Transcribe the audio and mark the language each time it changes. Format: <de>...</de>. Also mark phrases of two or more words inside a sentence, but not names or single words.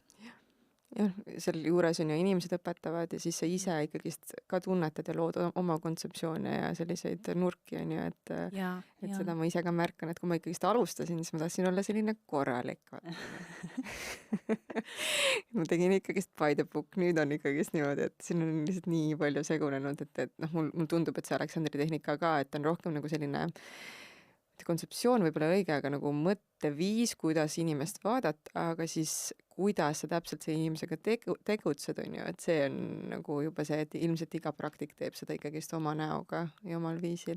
<et>Jah, seal juures on ju inimesed õpetavad ja siis sa ise ikkagi ka tunnetad ja lood oma kontseptsioone ja selliseid nurki on ju, et seda ma ise ka märkan, et kui ma ikkagi alustasin, siis ma tahtsin olla selline korralik. Ma tegin ikkagi</et> <en>by the book,</en> <et>nüüd on ikkagi niimoodi, et siin on lihtsalt nii palju segunenud, et mul tundub, et see Aleksandri tehnika ka, et on rohkem nagu selline kontseptsioon võib-olla õige, aga nagu mõtteviis, kuidas inimest vaadata, aga siis kuidas sa täpselt see inimesega tegutsed, on ju, et see on nagu juba see, et ilmselt iga praktik teeb seda ikkagi oma näoga ja omal viisil.</et>